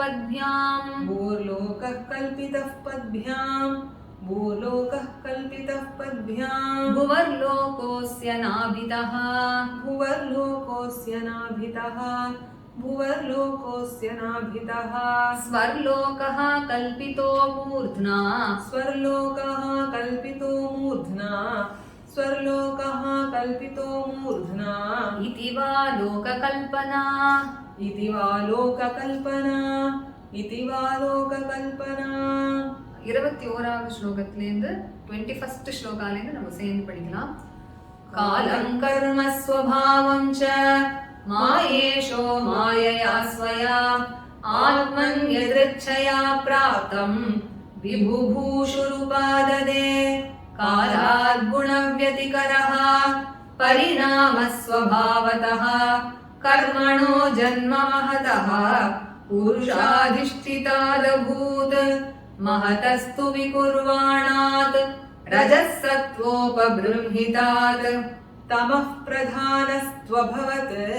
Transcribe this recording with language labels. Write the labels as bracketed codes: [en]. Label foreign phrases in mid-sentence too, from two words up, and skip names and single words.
[sa] पद्भ्याम् भुवर्लोकोऽस्य नाभितः स्वर्लोकः कल्पितो मूर्ध्ना इति वा लोककल्पना [ta] 21வது ஸ்லோகத்திலிருந்து 21st ஸ்லோகாலேருந்து நம்ம சேர்ந்து படிக்கலாம். [sa] कालं कर्म स्वभावं च मायेशो मायया स्वया आत्मन् यदृच्छया प्राप्तं विबुभूषुरुपाददे कालात् गुणव्यतिकरः परिणामः स्वभावतः कर्मणो जन्म महतः पुरुषाधिष्ठितादभूत् महतस्तु विकुर्वाणात् रजः सत्त्वोपबृंहितात् तमः प्रधानस्त्वभवत्